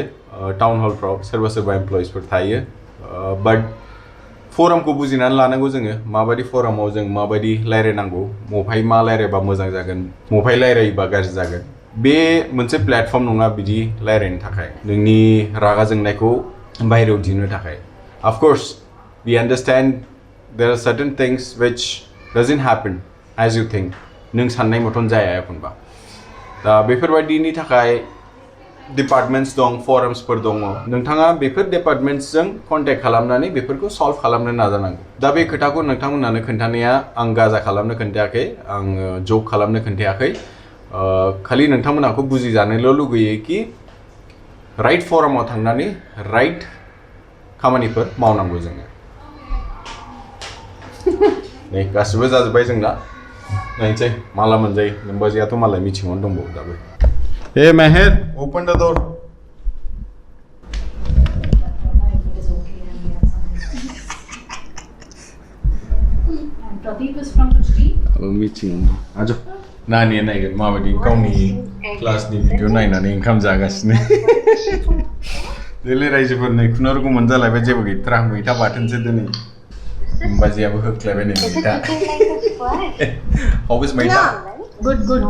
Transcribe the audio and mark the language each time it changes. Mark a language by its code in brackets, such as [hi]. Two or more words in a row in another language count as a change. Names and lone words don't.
[brx] टाउन हलफ्राव सोरबा एमप्लयिसफोर थायो बाट फरामखौ बुजिनानै लानांगौ जोङो माबायदि फरामाव जों माबायदि रायज्लायनांगौ मफाय मा रायज्लायबा मोजां जागोन मफाय रायज्लायोबा गाज्रि जागोन बे मोनसे प्लेटफर्म नङा बिदि रायज्लायनो थाखाय नोंनि रागा जोंनायखौ बायहेरायाव दिहुननो थाखाय [en] of course we understand there are certain things which doesn't happen as you [brx] think नों साननाय मतन जाया एखनबा दा बेफोरबायदिनि थाखाय डिपार्टमेन्ट्स दं फरम्सफोर दङ नोंथाङा बेफोर डिपार्टमेन्ट्सजों कन्टेक्ट खालामनानै बेफोरखौ सल्भ खालामनो नाजानांगौ दा बे खोथाखौ नोंथांमोनानो खोन्थानाया आं गाजा खालामनो खोन्थायाखै आं जक खालामनो खोन्थायाखै खालि नोंथांमोनाखौ बुजिजानोल' लुगैयो कि राइट फरामाव थांनानै राइट खामानिफोर मावनांगौ जोङो नै गासिबो जाजोब्बाय जोंना नायनोसै माला मोनजायो नोमबाजैयाथ' मालाय मिथिङावनो दंबावो दाबो [en] Hey Meher, open the door. And Pradeep is from which team? Meeting. [brx] Ajo. Nani naigin mabadi gauni class ni video nainani oंखाम जागासिनो देले रायजोफोरनो खुनुरुखुम मोनजालायबाय जेबो गैथारा मैथा बाथोनसो दिनै बाजियाबो होख्लायबाय नै मैथा [en] How is [brx] मैथा [en] Good.